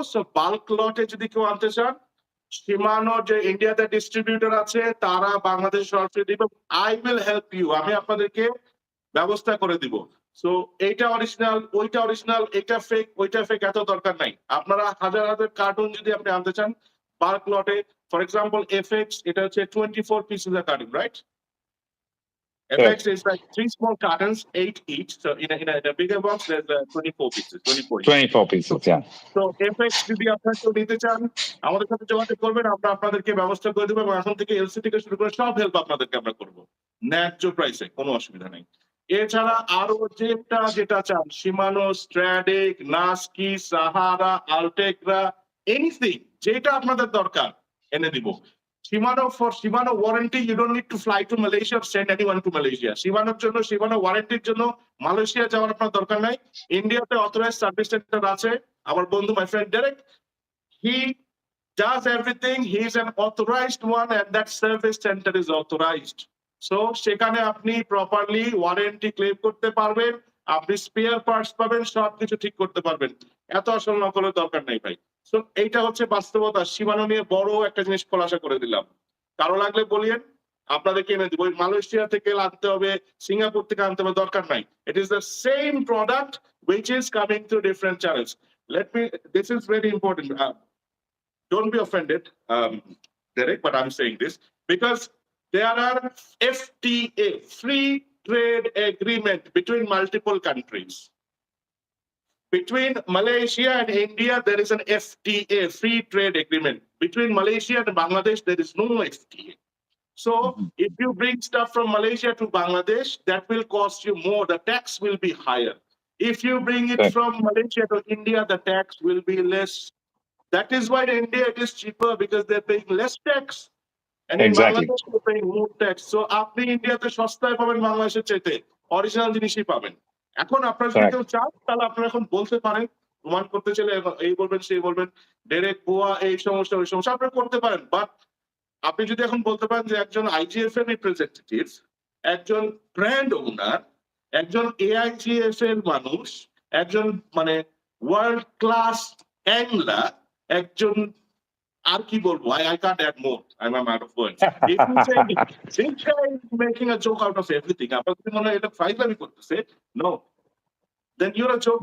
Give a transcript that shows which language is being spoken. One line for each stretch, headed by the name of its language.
Bangla: So bulk লটে যদি কেউ আনতে চান, শিমানো যে ইন্ডিয়াতে ডিস্ট্রিবিউটর আছে তারা বাংলাদেশ সরাসরি দিবে,
English: I will help you,
Bangla: আমি আপনাদেরকে ব্যবস্থা করে দিব। সো এইটা অরিজিনাল, ওইটা অরিজিনাল, এটা ফেক, ওইটা ফেক, এত দরকার নাই। আপনারা হাজার হাজার কার্টুন যদি আপনি আনতে চান বাল্ক লটে, ফর এক্সাম্পল এফএক্স, এটা হচ্ছে 24 পিসেস এর cartoon, right?
English: FX is like 3 small cartons, 8 each. So in a bigger box, there's 24 pieces, 24 each. 24 pieces. Yeah.
Bangla: So FX যদি আপনারা কেউ নিতে চান, আমাদের সাথে যোগাযোগ করবেন, আমরা আপনাদেরকে ব্যবস্থা করে দেবো, এবং এখন থেকে এলসি থেকে শুরু করে সব হেল্প আপনাদেরকে আমরা করবো ন্যায্য প্রাইসে, কোনো অসুবিধা নেই। এছাড়া আরো যেটা চান, শিমানো, স্ট্র্যাডিক, নাস্কি, সাহারা, আলটেগ্রা, এনিথিং যেটা আপনাদের দরকার এনে দিব।
English: For Shimano warranty, you don't need to fly to Malaysia or send anyone to Malaysia.
Bangla: Shimano ওয়ারেন্টির জন্য মালয়েশিয়া যাওয়ার আপনার দরকার নাই। ইন্ডিয়াতে অথরাইজড সার্ভিস সেন্টার আছে। আমার বন্ধু,
English: my friend Derek, he does everything. He is an authorized one, and that service center is authorized.
Bangla: So সেখানে আপনি প্রপারলি ওয়ারেন্টি ক্লেম করতে পারবেন, আপনি স্পেয়ার পার্টস পাবেন, সবকিছু ঠিক করতে পারবেন। এত আসল নকলের দরকার নেই ভাই। সো এইটা হচ্ছে বাস্তবতা। শিমানো নিয়ে বড় একটা জিনিস খোলাসা করে দিলাম। কারো লাগলে বলিয়েন, আপনাদেরকে এনে দিব। মালয়েশিয়া থেকে আনতে হবে, সিঙ্গাপুর থেকে আনতে হবে, দরকার নাই।
English: It is the same product which is coming through different channels. This is very important. Don't be offended, Derek, but I'm saying this because there are FTA, free trade agreement between multiple countries. Between Malaysia and India, there is an FTA, free trade agreement. Between Malaysia and Bangladesh, there is no FTA. So if you bring stuff from Malaysia to Bangladesh, that will cost you more. The tax will be higher. If you bring it from Malaysia to India, the tax will be less. That is why in India it is cheaper, because they're paying less tax. And in Exactly. Bangladesh, they're paying more tax.
Bangla: So আপনি ইন্ডিয়াতে সস্তায় পাবেন, বাংলাদেশের চাইতে original জিনিসই পাবেন। এখন আপনারা যদি কেউ চান, তাহলে আপনারা এখন বলতে পারেন প্রমাণ করতে চাইলে এই বলবেন সেই বলবেন, ডেরেক ভুয়া, এই সমস্যা ওই সমস্যা আপনি করতে পারেন। বাট আপনি যদি এখন বলতে পারেন যে একজন IGFA রিপ্রেজেন্টেটিভ, একজন ব্র্যান্ড ওনার, একজন AIGF এর মানুষ, একজন মানে ওয়ার্ল্ড ক্লাস অ্যাংলার, একজন আর কি বলবো,
English: I can't add more. I'm out of words. If you say this guy is making a joke out of everything,
Bangla: আপনার যদি মনে হয় এটা ফাইজলামি করতেছে,
English: no, then you're a joke